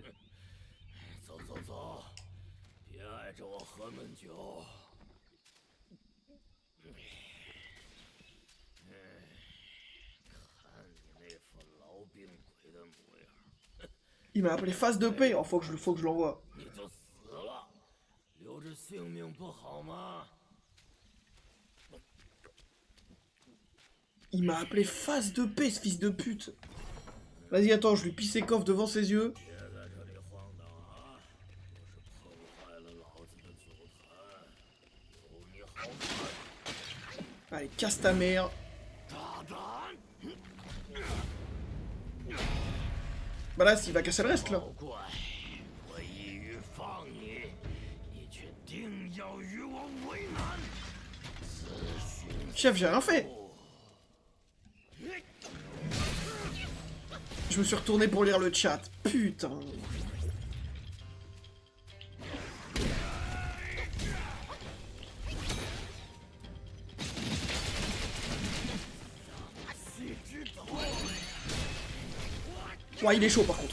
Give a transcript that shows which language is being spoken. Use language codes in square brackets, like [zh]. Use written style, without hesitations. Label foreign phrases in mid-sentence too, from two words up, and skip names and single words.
[zh] 走走走，别碍着我喝闷酒。看你那副痨病鬼的模样， [fr] Il m'a appelé face de paix. Oh, faut que je l'envoie. [zh] 你就死了，留着性命不好吗？ [fr] Il m'a appelé face de paix, ce fils de pute. Vas-y, attends, je lui pisse ses coffres devant ses yeux. [zh] 别在这里晃荡啊！不是破坏了老子的祖坛，有你好看！ [fr] Allez, casse ta mère. [zh] 大胆！ [fr] Bah là, il va casser le reste, là. [zh] 好怪，我意欲放你，你却定要与我为难。自寻 [fr] Chef, j'ai rien fait. Je me suis retourné pour lire le chat. Putain. Ouais, il est chaud par contre.